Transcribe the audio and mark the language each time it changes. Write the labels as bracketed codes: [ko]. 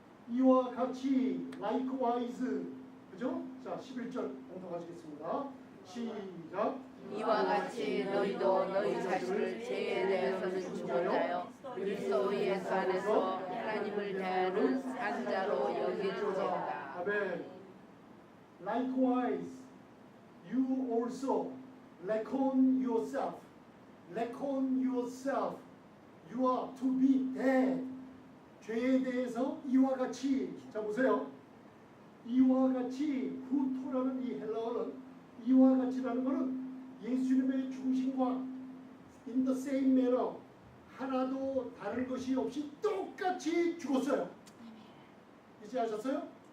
[ko] 이와 같이 likewise 그죠? 자 11절 공독하시겠습니다. 시작. 이와 같이 너희도 너희 자신을 죄에 대해서는 죽었다요 그리스도 예수 안에서 하나님을 대하는 산자로 여길지어다. 아멘. [en] Likewise, you also reckon yourself. Reckon yourself. You are to be dead. [ko] 죄에 대해서 이와 같이 자 보세요. 이와 같이 후토라는 이 헬라어는 이와 같이라는 것은 예수님의 죽으심과 [en] in the same manner [ko] 하나도 다른 것이 없이 똑같이 죽었어요. 이제 아셨어요?